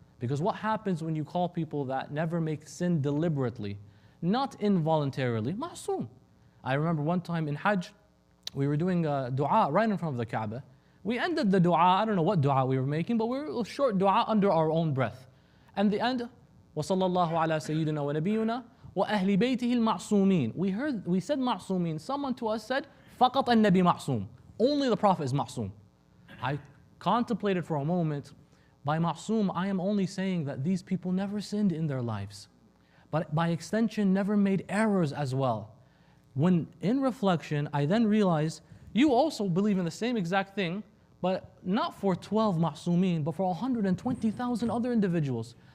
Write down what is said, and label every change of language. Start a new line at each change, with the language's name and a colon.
English: Because what happens when you call people that never make sin deliberately, not involuntarily? Ma'soom. I remember one time in Hajj, we were doing a dua right in front of the Kaaba. We ended the dua, I don't know what dua we were making, but we were a short dua under our own breath. And the end,
Arabic: وَصَلَّى اللَّهُ عَلَى سَيِّدِنَا وَنَبِيُّنَا وَأَهْلِ بَيْتِهِ الْمَعْصُومِينَ.
English: We said ma'sumin. Someone to us said,
Arabic: فَقَطَ النَّبِي مَعْصُوم.
English: Only the Prophet is ma'soom. I contemplated for a moment, by ma'soom, I am only saying that these people never sinned in their lives. But by extension, never made errors as well. When in reflection, I then realized, you also believe in the same exact thing, but not for 12 ma'soomin, but for 120,000 other individuals.